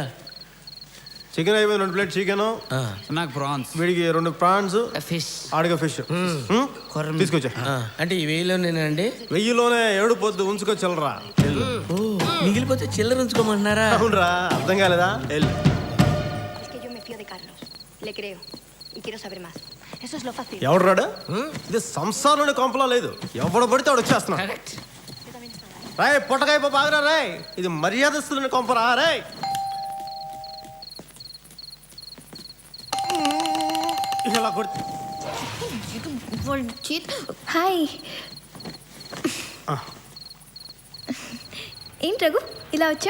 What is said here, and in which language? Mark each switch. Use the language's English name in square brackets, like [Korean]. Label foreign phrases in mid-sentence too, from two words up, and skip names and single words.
[Telugu] చికెన్ అయిపోయింది, 2 [English] plate chicken. [Telugu] నాకు ప్రాన్స్, వీడికి 2 ప్రాన్స్, ఫిష్, ఆడిగా ఫిష్ తీసుకొచ్చా. అంటే ఈ 1000లోనేనండి? 1000లోనే 7 పొద్దు ఉంచుకొచ్చలరా. ఓ, మిగిలిపోతే చిల్లర ఉంచుకోమంటున్నారా? అవునరా, అర్థం కాలేదా? వెళ్ళు. [Spanish] Le creo y quiero saber más. Eso es lo fácil. [Telugu] ఎవడు రాడు? ఇది సంసారంలోనే కొంపలా లేదు. ఎవడు పడితే వాడు వచ్చేస్తున్నా. రాయ్ పొట్టకాయ బాగా రాయ్. ఇది మర్యాదస్తులని కొంపరా రాయ్. ఇలా కొడుతు హాయ్. ఏంటి రఘు ఇలా వచ్చా?